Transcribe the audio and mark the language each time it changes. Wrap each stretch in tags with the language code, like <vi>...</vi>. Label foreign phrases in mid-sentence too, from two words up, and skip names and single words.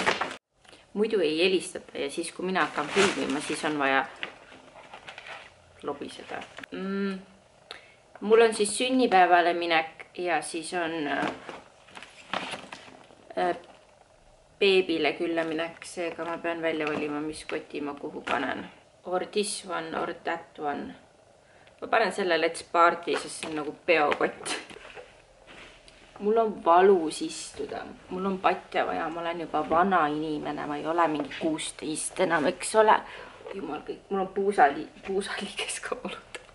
<et>Muidu ei helistata ja siis, kui mina hakkan filmima, siis on vaja lobiseda. Mul on siis sünnipäevale minek ja siis on beebile külla minek, seega ma pean välja valima, mis koti ma kuhu panen.</et> <en>Or this one, or that one.</en> <et>Ma panen selle Let's Party, sest see on nagu peokott. Mul on valus istuda, mul on patja vaja, ma olen juba vana inimene, ma ei ole mingi 16 enam, eks ole. Jumal kõik, mul on puusaliiges ka valutab.</et>